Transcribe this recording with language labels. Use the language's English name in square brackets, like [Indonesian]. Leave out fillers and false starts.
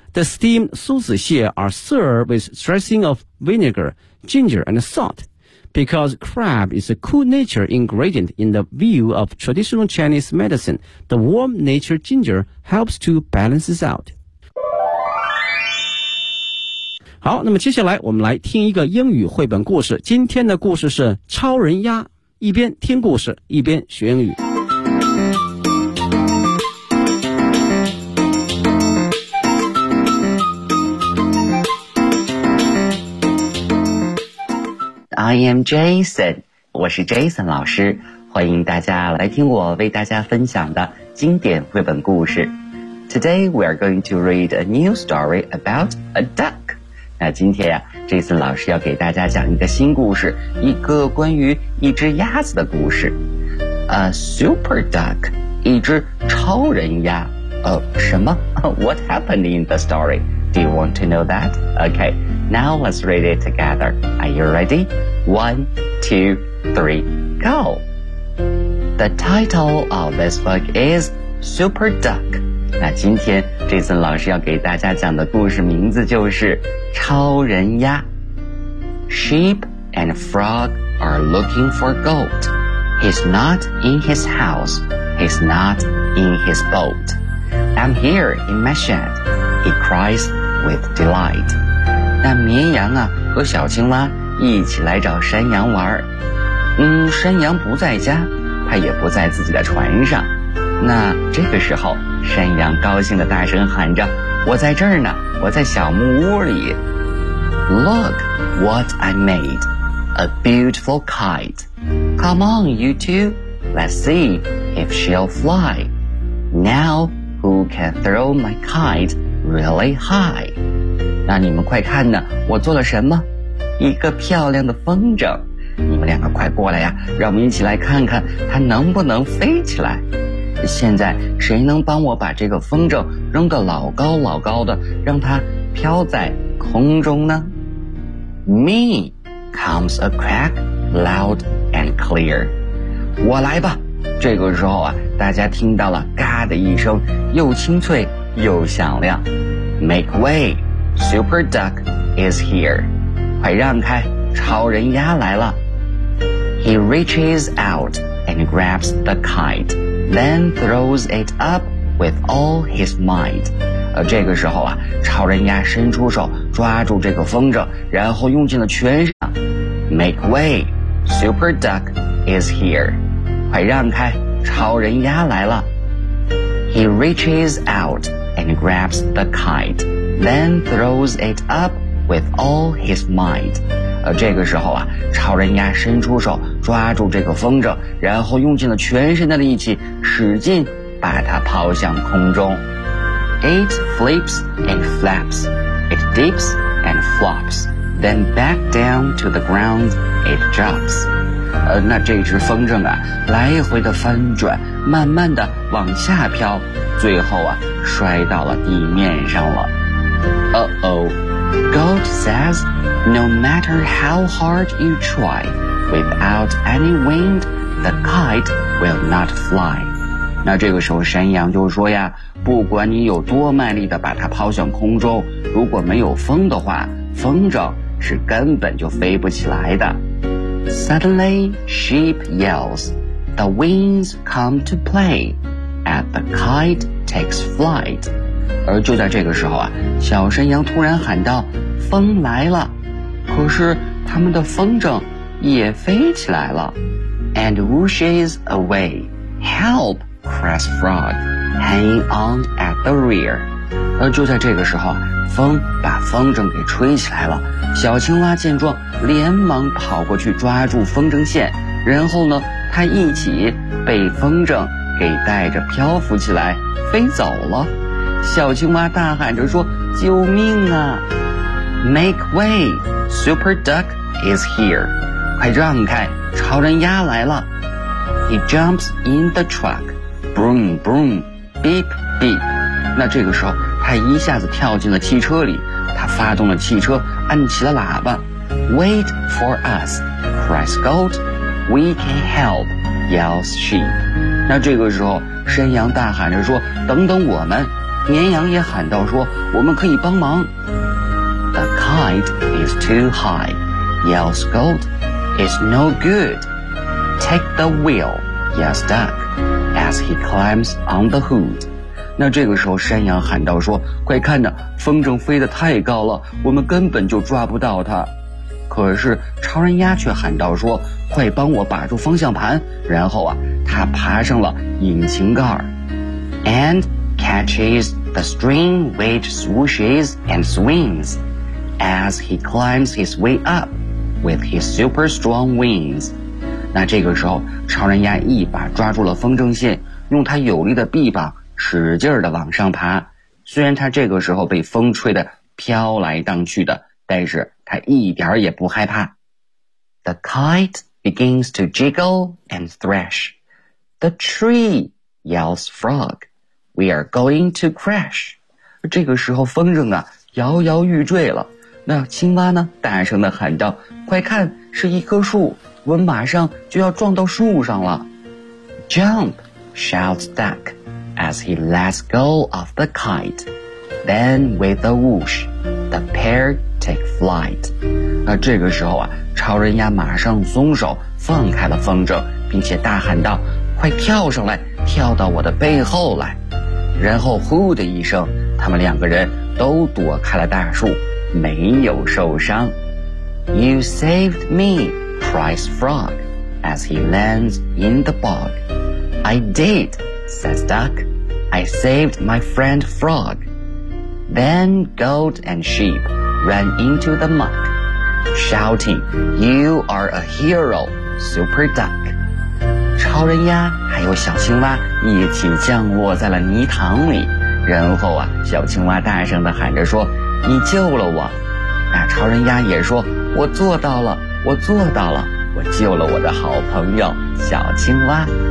[English] The steamed 梭子蟹 are served with dressing of vinegar, ginger, and salt. Because crab is a cool nature ingredient in the view of traditional Chinese medicine, the warm nature ginger helps to balance it out. [Chinese] 好，那么接下来我们来听一个英语绘本故事。今天的故事是超人鸭，一边听故事一边学英语。 [English] I am Jason， [Chinese] 我是 Jason 老师，欢迎大家来听我为大家分享的经典绘本故事。 [English] Today we are going to read a new story about a duck. [Chinese] 那今天呀、这次老师要给大家讲一个新故事，一个关于一只鸭子的故事。 [English] A super duck， [Chinese] 一只超人鸭。什么 [English] ？What happened in the story？ Do you want to know that？ Okay， now let's read it together. Are you ready？ 1, 2, 3, go. The title of this book is Super Duck. [Chinese] 那今天这次老师要给大家讲的故事名字就是超人鸭。 [English] Sheep and frog are looking for gold. He's not in his house. He's not in his boat. I'm here in my shed. He cries with delight. [Chinese] 那绵羊啊和小青蛙一起来找山羊玩。山羊不在家，他也不在自己的船上。那这个时候山羊高兴地大声喊着，我在这儿呢，我在小木屋里。 [English] Look what I made, a beautiful kite. Come on, you two, let's see if she'll fly. Now, who can throw my kite really high? [Chinese] 那你们快看呢，我做了什么？一个漂亮的风筝。你们两个快过来呀，让我们一起来看看它能不能飞起来。现在谁能帮我把这个风筝扔得老高老高的，让它飘在空中呢？ [English] Me comes a crack loud and clear. [Chinese] 我来吧。这个时候啊，大家听到了嘎的一声，又清脆又响亮。 [English] Make way, Super Duck is here. [Chinese] 快让开，超人鸭来了。 [English] He reaches out and grabs the kite. Then throws it up with all his might. [Chinese] 这个时候啊，超人鸭伸出手抓住这个风筝，然后用尽了全身。 [English] Make way, Super Duck is here. [Chinese] 快让开，超人鸭来了。 [English] He reaches out and grabs the kite. Then throws it up with all his might. [Chinese] 这个时候啊，超人鸭伸出手抓住这个风筝，然后用尽了全身的力气，使劲把它抛向空中。 [English] It flips and flaps, it dips and flops, then back down to the ground it drops. [Chinese] 那这只风筝啊，来回的翻转，慢慢的往下飘，最后啊，摔到了地面上了。 [English] Goat says, no matter how hard you try, without any wind, the kite will not fly. [Chinese] 那这个时候山羊就说呀，不管你有多卖力的把它抛向空中，如果没有风的话，风筝是根本就飞不起来的。 [English] Suddenly sheep yells, The winds come to play And the kite takes flight. [Chinese] 而就在这个时候啊，小山羊突然喊道，风来了，可是他们的风筝也飞起来了。 [English] And whooshes away. Help, cries frog, hanging on at the rear. [Chinese] 而就在这个时候，风把风筝给吹起来了。小青蛙见状，连忙跑过去抓住风筝线，然后呢，它一起被风筝给带着漂浮起来，飞走了。小青蛙大喊着说，救命啊！ [English] Make way, Super Duck is here. [Chinese] 快让开，超人鸭来了。 [English] He jumps in the truck. Broom, broom, beep, beep. [Chinese] 那这个时候，他一下子跳进了汽车里，他发动了汽车，按起了喇叭。 [English] Wait for us, cries goat. We can help, yells sheep. [Chinese] 那这个时候山羊大喊着说，等等我们。绵羊也喊道说，我们可以帮忙。 [English] The kite is too high, yells goat. It's no good. Take the wheel, yells duck, as he climbs on the hood. [Chinese] 那这个时候山羊喊道说，快看呐，风筝飞得太高了，我们根本就抓不到它。可是超人鸭却喊道说，快帮我把住方向盘，然后啊，他爬上了引擎盖。 [English] And catches the string which swooshes and swings as he climbs his way up with his super strong wings. [Chinese] 那这个时候超人鸭一把抓住了风筝线，用他有力的臂膀使劲地往上爬。虽然他这个时候被风吹得飘来荡去的，但是他一点也不害怕。 [English] The kite begins to jiggle and thrash. The tree, yells frog, we are going to crash. [Chinese] 这个时候风筝啊摇摇欲坠了。那青蛙呢大声地喊道，快看，是一棵树，我们马上就要撞到树上了。 [English] Jump, shouts duck, as he lets go of the kite. Then with a whoosh, the pair take flight. [Chinese] 那这个时候啊，超人鸭马上松手放开了风筝，并且大喊道，快跳上来，跳到我的背后来。然后呼的一声，他们两个人都躲开了大树，没有受伤。 [English] You saved me, cries frog, as he lands in the bog. I did, says duck, I saved my friend frog. Then goat and sheep ran into the muck. Shouting, you are a hero, Super Duck. [Chinese] 超人鸭还有小青蛙一起降落在了泥塘里。然后啊，小青蛙大声地喊着说，你救了我。那超人鸭也说，我做到了，我做到了，我救了我的好朋友小青蛙。